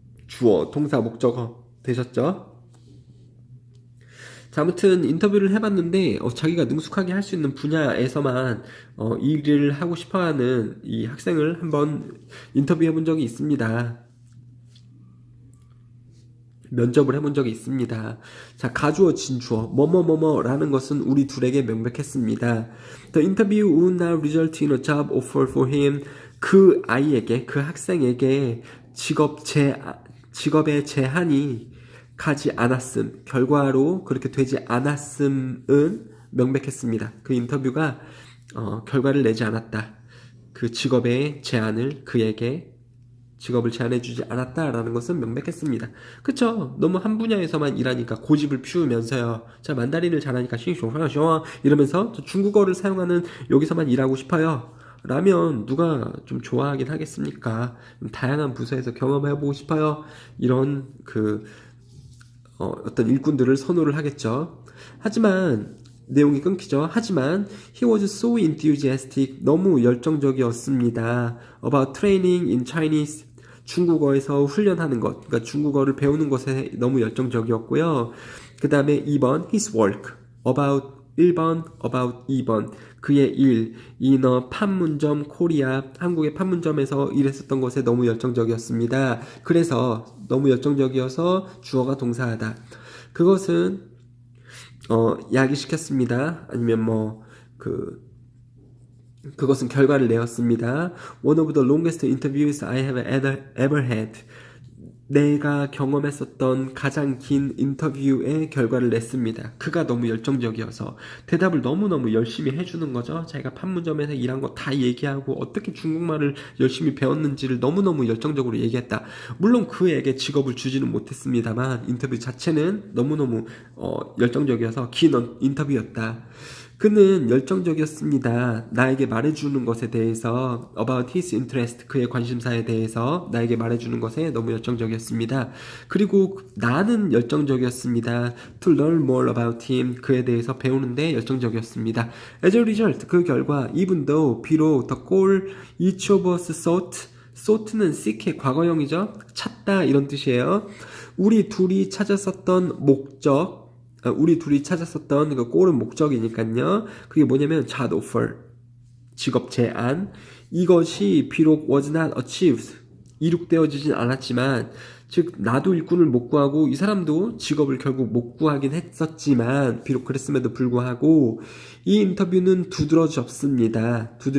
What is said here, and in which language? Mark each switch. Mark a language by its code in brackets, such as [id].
[ko] 주어, 동사, 목적어 되셨죠? 자, 아무튼 인터뷰를 해봤는데 자기가 능숙하게 할 수 있는 분야에서만 일을 하고 싶어하는 이 학생을 한번 인터뷰해본 적이 있습니다. 면접을 해본 적이 있습니다. 자, 가주어, 진주어, 뭐뭐뭐뭐라는 것은 우리 둘에게 명백했습니다. [en] The interview would not result in a job offer for him. [ko] 그 아이에게, 그 학생에게 직업의 제한이 가지 않았음, 결과로 그렇게 되지 않았음은 명백했습니다. 그 인터뷰가 결과를 내지 않았다. 그 직업의 제한을 그에게 직업을 제한해주지 않았다라는 것은 명백했습니다. 그쵸? 너무 한 분야에서만 일하니까 고집을 피우면서요. 자, 만다린을 잘하니까 싱숑 이러면서 중국어를 사용하는 여기서만 일하고 싶어요. 라면 누가 좀 좋아하긴 하겠습니까? 다양한 부서에서 경험해보고 싶어요. 이런 어떤 일꾼들을 선호를 하겠죠. 하지만 내용이 끊기죠. 하지만 [en] he was so enthusiastic. [ko] 너무 열정적이었습니다. [en] About training in Chinese. [ko] 중국어에서 훈련하는 것. 그러니까 중국어를 배우는 것에 너무 열정적이었고요. 그 다음에 2번 [en] his work. [ko] About 1번, about 2번. 그의 일, 인어 판문점 코리아, 한국의 판문점에서 일했었던 것에 너무 열정적이었습니다. 그래서 너무 열정적이어서 주어가 동사하다. 그것은 야기시켰습니다. 아니면 그것은 결과를 내었습니다. [en] One of the longest interviews I have ever had. [ko] 내가 경험했었던 가장 긴 인터뷰의 결과를 냈습니다. 그가 너무 열정적이어서 대답을 너무너무 열심히 해주는 거죠. 자기가 판문점에서 일한 거 다 얘기하고 어떻게 중국말을 열심히 배웠는지를 너무너무 열정적으로 얘기했다. 물론 그에게 직업을 주지는 못했습니다만 인터뷰 자체는 너무너무 열정적이어서 긴 인터뷰였다. 그는 열정적이었습니다. 나에게 말해주는 것에 대해서 [en] about his interest, [ko] 그의 관심사에 대해서 나에게 말해주는 것에 너무 열정적이었습니다. 그리고 나는 열정적이었습니다. [en] to learn more about him, [ko] 그에 대해서 배우는데 열정적이었습니다. [en] as a result, [ko] 그 결과 [en] even though, [ko] 비록 [en] the goal each of us sought는 seek의 과거형이죠. [ko] 찾다 이런 뜻이에요. 우리 둘이 찾았었던 목적, 우리 둘이 찾았었던 그 골은 목적이니까요. 그게 뭐냐면 [en] job offer, [ko] 직업 제안. 이것이 비록 [en] was not achieved, [ko] 이룩되어지진 않았지만, 즉 나도 일꾼을 못 구하고 이 사람도 직업을 결국 못 구하긴 했었지만 비록 그랬음에도 불구하고 이 인터뷰는 두드러집니다.